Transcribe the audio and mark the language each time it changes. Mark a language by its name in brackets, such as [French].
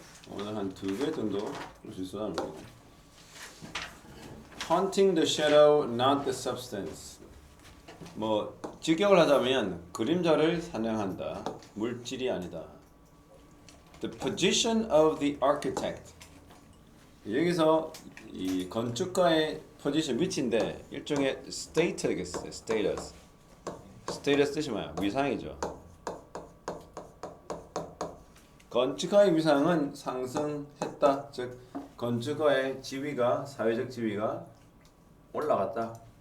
[Korean] 오늘 한 2개 정도 볼 수 있어요. [English] Hunting the shadow, not the substance. [Korean] 뭐 직역을 하자면 그림자를 사냥한다. 물질이 아니다. [English] The position of the architect. [Korean] 여기서 이 건축가의 포지션 위치인데 일종의 status겠어요. status. status 뜻이 뭐야? 위상이죠. 건축가의 위상은 상승했다. 즉 건축가의 지위가 사회적 지위가 올라갔다.